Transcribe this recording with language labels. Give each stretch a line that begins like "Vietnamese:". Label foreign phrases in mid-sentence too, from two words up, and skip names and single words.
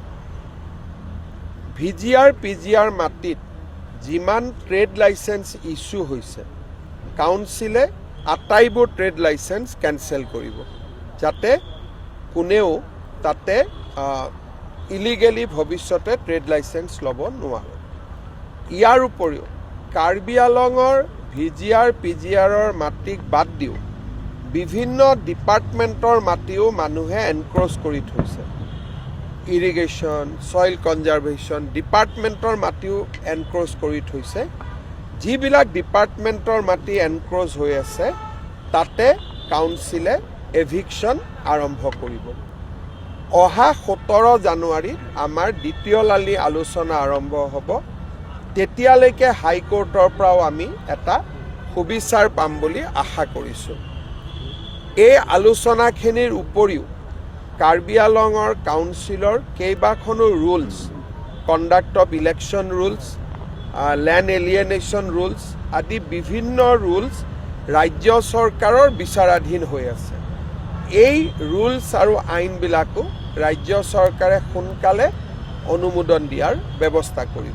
Assamese: VGR PGR মাটিত যিমান
English: trade license issue
Assamese: হৈছে কাউন্সিলে আটাইবোৰ
English: trade license cancel
Assamese: কৰিব যাতে কোনেও তাতে ইলিগেলি ভৱিষ্যতে
English: trade license
Assamese: ল'ব নোৱাৰে। ইয়াৰ উপৰিও कार्बि आलंৰ VGR PGRৰ মাটিক বাদ দিও বিভিন্ন ডিপাৰ্টমেণ্টৰ মাটিও মানুহে এনক্ৰচ কৰি থৈছে।
English: irrigation soil conservation department
Assamese: মাটিও এনক্ৰচ কৰি থৈছে। যিবিলাক ডিপাৰ্টমেণ্টৰ মাটি এনক্ৰচ হৈ আছে তাতে কাউন্সিলে এভিকশ্যন আৰম্ভ কৰিব। অহা 17 জানুৱাৰীত আমাৰ দ্বিতীয়লানি আলোচনা আৰম্ভ হ'ব। তেতিয়ালৈকে হাইকোৰ্টৰ পৰাও আমি এটা সুবিচাৰ পাম বুলি আশা কৰিছোঁ। এই আলোচনাখিনিৰ উপৰিও कार्बि आलंৰ কাউন্সিলৰ কেইবাখনো
English: rules conduct of election rules land alienation rules
Assamese: আদি বিভিন্ন ৰুলছ ৰাজ্য চৰকাৰৰ বিচাৰাধীন হৈ আছে। এই ৰুলছ আৰু আইনবিলাকো ৰাজ্য চৰকাৰে সোনকালে অনুমোদন দিয়াৰ ব্যৱস্থা কৰিব।